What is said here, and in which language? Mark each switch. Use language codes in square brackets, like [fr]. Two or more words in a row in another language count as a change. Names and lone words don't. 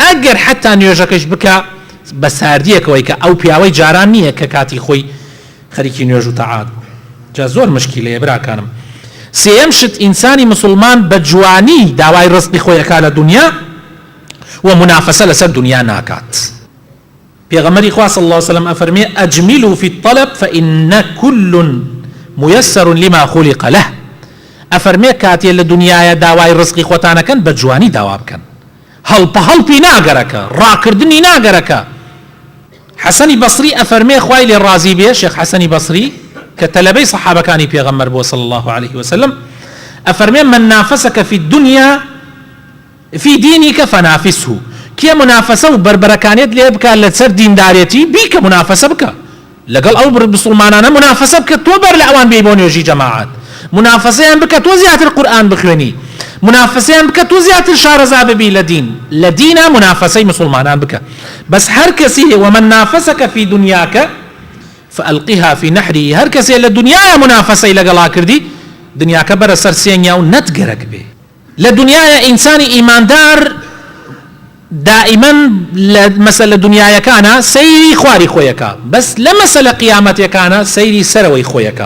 [ckb] ئەگەر حتا نوێژەکەش بکە بە ساردیەکەوەی کە ئەو پیاوەی جاران نییە کە کاتی خۆی خەریکی نوێژ و تەعاد. جا زۆر مشکیلەیە براکانم. سێەم شت ئینسانی مسلمان بە جوانی داوای ڕزقی خۆی ئەکا لە دنیا و منافسە لەسەر دنیا ناکات. پێغەمبەری خوا [ar] صلی الله علیه وسلم ئەفەرمێ ئەجمیلوا فی الطلب فإن كل ميسر لما خلق له. [ckb] ئەفەرمێ کاتێ لە دنیاە داوای ڕزقی خۆتانەکەن بە جوانی داوا بکەن، هەڵپی ناگەرەکە، ڕاکردنی ناگەرەکە. حەسەنی بەسری ئەفەرمێ خوای لێ ڕازی بێ، شێخ حەسەنی بەسری کە تەلەبەی سەحابەکانی پێغەمبەر بۆ [ar] صلی الله عليه وسلم، [ckb] ئەفەرمێ [ar] من نافسك في الدنيا في دينك فنافسه. [ckb] کێ منافسە و بربەرەکانیت لێ بکە لەسەر دیندارێتی بیکە منافسە بکە لەگەڵ ئەو مسلمانانە، منافسە بکە تۆ بەر لە ئەوان بێی بۆ نوێژی جەماعەت، منافسەیان بکە تۆ زیاتر قورئان بخوێنی، منافسەیان بکە تۆ زیاتر شارەزا ببی لە دینە منافسەی مسلمانان بکە. بەس هەر کەسی [ar] ومن نافسك في دنياك فألقها في نحره، [ckb] هەر کەسێ لە دنیاە منافسەی لەگەڵا کردی دنیاکە بەرە سەر سێنیا و نەتگەرەک بێ. لە دنیاە ئینسانی ئیماندار دائما مەسەلە دنیایەکانە سەیری خواری خۆیەکە، بەس لە مەسەلە قیامەتەکانە سەیری سەرەوەی خۆیەکە.